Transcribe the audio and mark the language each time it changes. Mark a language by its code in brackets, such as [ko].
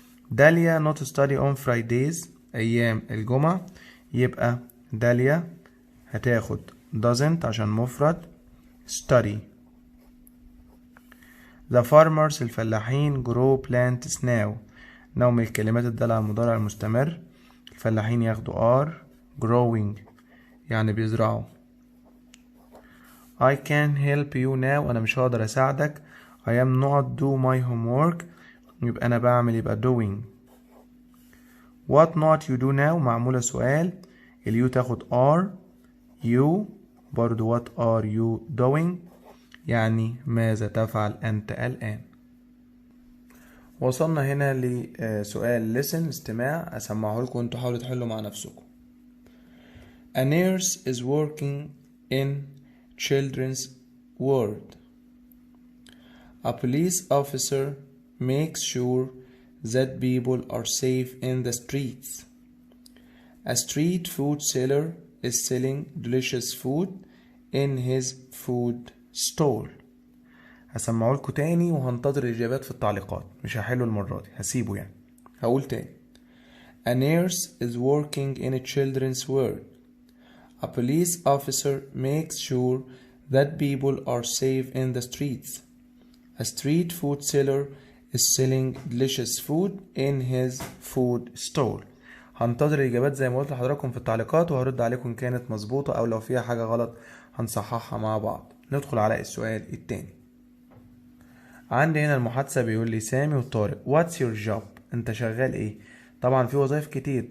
[ar] داليا [en] not study on Fridays [ar] أيام الجمعة يبقى داليا هتاخد doesn't عشان مفرد study. [en] the farmers الفلاحين grow plants now [ar] نوع من الكلمات الدالة على المضارع المستمر. الفلاحين ياخدوا are growing يعني بيزرعوا. [en] I can help you now [ar] أنا مش هقدر أساعدك. [en] I am not do my homework [ar] يبقى أنا بعمل يبقى [en] doing. what not you do now [ar] معمولة سؤال اليو تاخد [en] are you برضو what are you doing [ar] يعني ماذا تفعل أنت الآن. وصلنا هنا لسؤال listen استماع أسمعه لكم وانتوا حاولوا تحلوا مع نفسكم. [en] A nurse is working in children's ward. A police officer makes sure that people are safe in the streets. A street food seller is selling delicious food in his food stall. [ar] هسمعه لكم تاني وهنتظر الإجابات في التعليقات، مش هحله المرة دي هسيبه يعني. هقول تاني. [en] A nurse is working in a children's ward. A police officer makes sure that people are safe in the streets. A street food seller is selling delicious food in his food stall. [ar] هنتظر الإجابات زي ما قلت لحضراتكم في التعليقات وهرد عليكم إن كانت مظبوطة أو لو فيها حاجة غلط هنصححها مع بعض. ندخل على السؤال التاني. عندي هنا المحادثة بيقول لي سامي وطارق [en] What's your job؟ [ar] أنت شغال إيه؟ طبعا في وظائف كتير.